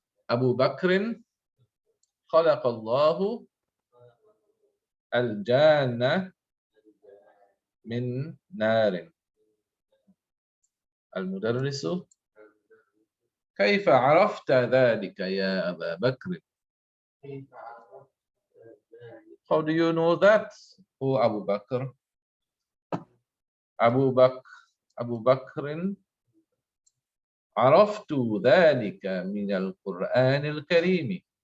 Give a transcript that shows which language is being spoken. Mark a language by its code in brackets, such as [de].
[ar] أبو بكر خلق الله الجان من نار. المدرس: كيف عرفت ذلك يا أبا بكر؟ [en] How do you know that, O Abu Bakr? [ar] أبو بكر: عرفت ذلك من القرآن الكريم.